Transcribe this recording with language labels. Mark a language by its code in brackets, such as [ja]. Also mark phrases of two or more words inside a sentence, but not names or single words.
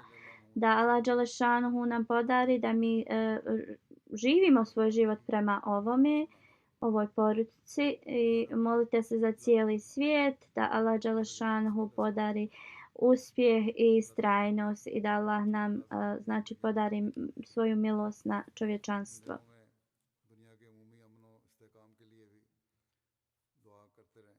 [bs] Da Allah dželešanuhu nam podari da mi živimo svoj život prema ovoj poruci i molite se za cijeli svijet da Allah dželešanuhu podari uspjeh i istrajnost i da Allah nam znači podari svoju milost na čovječanstvo. [ur] دنیا کے عمومی امن و استحکام کے لیے بھی دعا کرتے رہیں.